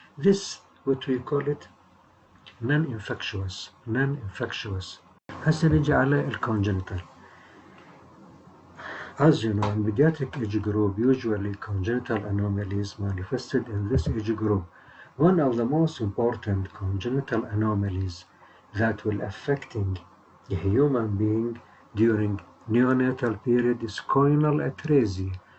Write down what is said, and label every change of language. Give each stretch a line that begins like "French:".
English: This what we call it non-infectious.
Arabic: هسه نجي على الcongenital.
English: As you know, in pediatric age group, usually congenital anomalies manifested in this age group. One of the most important congenital anomalies that will affecting a human being during neonatal period is choanal atresia.